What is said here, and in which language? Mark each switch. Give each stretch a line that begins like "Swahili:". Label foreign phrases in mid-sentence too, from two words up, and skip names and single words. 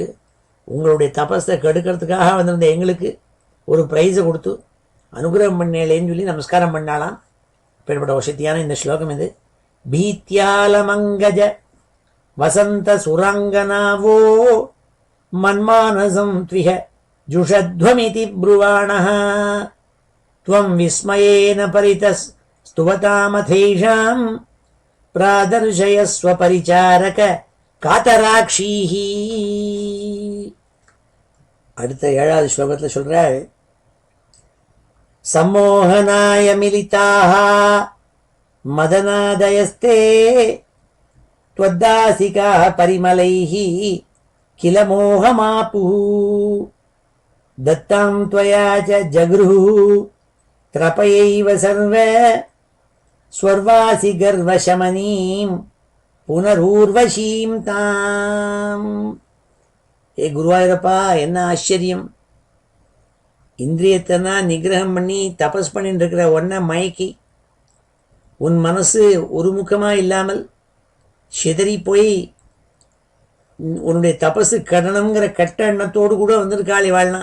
Tamil: உங்களுடைய தபஸை கெடுக்கிறதுக்காக வந்திருந்த எங்களுக்கு ஒரு ப்ரைஸை கொடுத்து அனுகிரகம் பண்ணேலேன்னு சொல்லி நமஸ்காரம் பண்ணாலாம். இப்பேற்பட்ட வசதியான இந்த ஸ்லோகம் இது.
Sanskrit: भीत्यालमङ्गज वसन्त सुराङ्गनावो मन्मानसं त्विह जुषध्वमिति ब्रुवाणः त्वं विस्मयेन परितः स्तुवतामथेषां प्रादर्शयस्व परिचारक कातराक्षीः.
Tamil: அடுத்த 7வது ஸ்லோகத்தில் சொல்றாள்,
Sanskrit: सम्मोहनाय मिलिताः மதனாதயஸ்தே त्वद्दासिका परिमलैः किल मोहमापुः दत्तां त्वया च जगृहुः त्रपयैव सर्व स्वर्वासि गर्वशमनीं पुनरूर्वशीं ताम्.
Tamil: ஏ குருவாயூரப்பா, என்ன ஆச்சரியம்! இந்திரியத்தை நிகிரகம் பண்ணி தபஸ் பண்ணிட்டு இருக்கிற ஒன்ன மயக்கி உன் மனசு ஒருமுகமா இல்லாமல் சிதறி போய் உன்னுடைய தபசு கடனங்கிற கட்ட எண்ணத்தோடு கூட வந்திருக்காள் இவாள்னா.